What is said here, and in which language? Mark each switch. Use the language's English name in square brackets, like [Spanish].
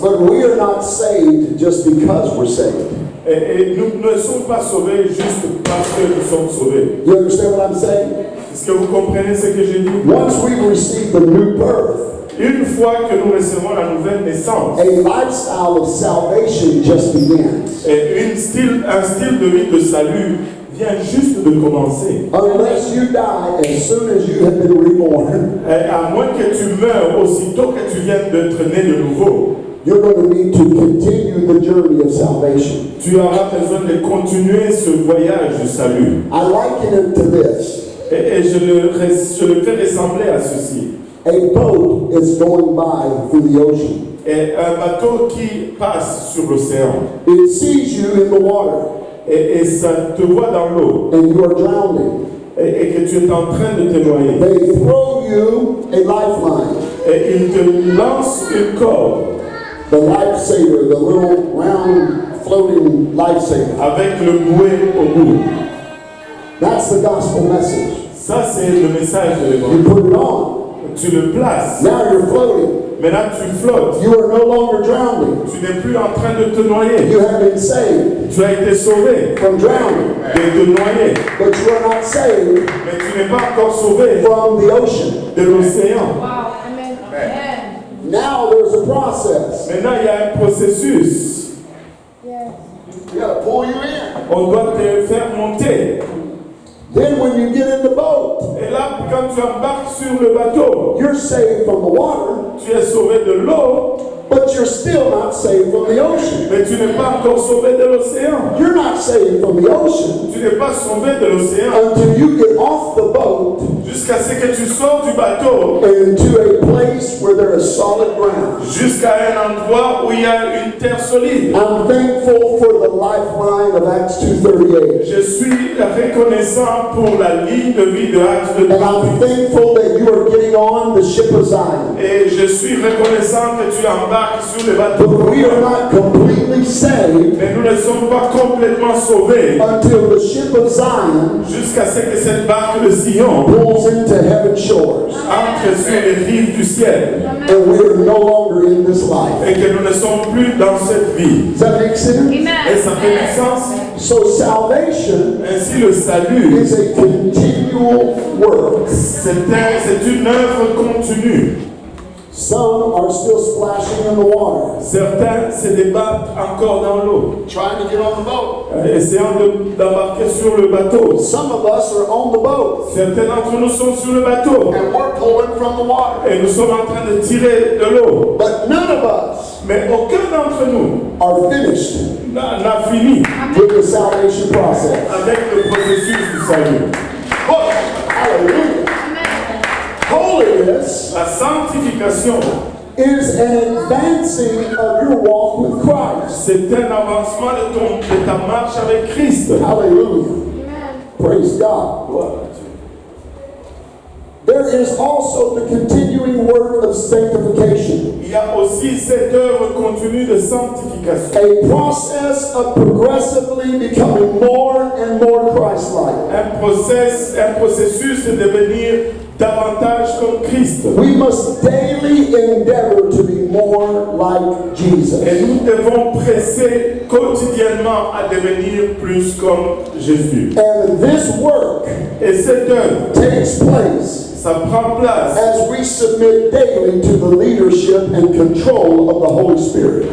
[English] But we are not saved just because we're saved. [French] Et nous ne sommes pas sauvés juste parce que nous sommes sauvés. [English] You understand what I'm saying? [French] Est-ce que vous comprenez ce que je dis? [English] Once we receive the new birth, [French] Une fois que nous recevons la nouvelle naissance, [English] a lifestyle of salvation just begins. [French] et un style de vie de salut vient juste de commencer. [English] Unless you die as soon as you have been reborn, [French] Et à moins que tu meurs aussitôt que tu viennes d'être né de nouveau, [English] you're going to need to continue the journey of salvation. [French] tu auras besoin de continuer ce voyage du salut. [English] I liken it to this. [French] Et je le fais ressembler à ceci. [English] A boat is going by through the ocean. [French] Et un bateau qui passe sur l'océan, [English] It sees you in the water, [French] et ça te voit dans l'eau, [English] and you are drowning. [French] et que tu es en train de te noyer. [English] They throw you a lifeline, [French] Et il te lance une corde [English] the lifesaver, the little round floating lifesaver. [French] avec le bouet au bout. [English] That's the gospel message. [French] Ça, c'est le message de [English] You [French] l'évangile. [English] put it on. [French] Tu le places. [English] Now you're floating. [French] Maintenant, tu flottes. [English] You are no longer drowning. [French] Tu n'es plus en train de te noyer. [English] You have been saved [French] Tu as été sauvé [English] from drowning, [French] de te noyer. [English] but you are not saved [French] Mais tu n'es pas encore sauvé [English] from the ocean. [French] de l'océan. [English] Wow. Amen. Amen. Now there's a process. [French] Maintenant, il y a un processus. [English] Yes. We got to pull you in. [French] On doit te faire monter. [English] Then when you get in the boat, [French] Et là, quand tu embarques sur le bateau, [English] you're saved from the water, [French] tu es sauvé de l'eau, [English] but you're still not saved from the ocean. [French] mais tu n'es pas encore sauvé de l'océan. [English] You're not saved from the ocean [French] Tu n'es pas sauvé de l'océan [English] until you get off the boat [French] jusqu'à ce que tu sors du bateau, [English] into a place where there is solid ground. [French] jusqu'à un endroit où il y a une terre solide. [English] I'm thankful for the lifeline of Acts 2:38. [French] Je suis reconnaissant pour la ligne de vie de Actes de [English] And I'm thankful that you are getting on the ship of Zion. [French] Et je suis reconnaissant que tu embarques sur le bateau. [English] But we are not completely saved [French] Mais nous ne sommes pas complètement sauvés [English] until the ship of Zion [French] jusqu'à ce que cette barque de Sion [English] pulls into heaven's shores. [French] entre sur les rives du ciel [English] And we are no longer in this life. [French] et que nous ne sommes plus dans cette vie. [English] Does that make sense? [French] Et [English] Amen. [French] ça fait du sens. [English] So salvation [French] Ainsi, le salut, [English] is a continual work. [French] c'est une œuvre continue. [English] Some are still splashing in the water, [French] Certains se débattent encore dans l'eau, [English] trying to get on the boat. [French] essayant d'embarquer sur le bateau. [English] Some of us are on the boat, [French] Certains d'entre nous sont sur le bateau [English] and we're pulling from the water. [French] et nous sommes en train de tirer de l'eau. [English] But none of us [French] Mais aucun d'entre nous [English] are finished [French] n'a fini [English] with the salvation process. [French] avec le processus du salut. [English] But, hallelujah. Holiness [French] La sanctification, [English] is an advancing of your walk with Christ. [French] c'est un avancement de ta marche avec Christ. [English] Hallelujah. Amen. Praise God. [French] Gloire à Dieu. [English] there is also the continuing work of sanctification, [French] Il y a aussi cette œuvre continue de sanctification. [English] a process of progressively becoming more and more Christ-like. [French] Un processus de devenir davantage comme Christ. [English] We must daily endeavor to be more like Jesus. [French] Et nous devons presser quotidiennement à devenir plus comme Jésus. [English] And this work [French] Et cette œuvre, [English] takes place [French] ça prend place. [English] as we submit daily to the leadership and control of the Holy Spirit.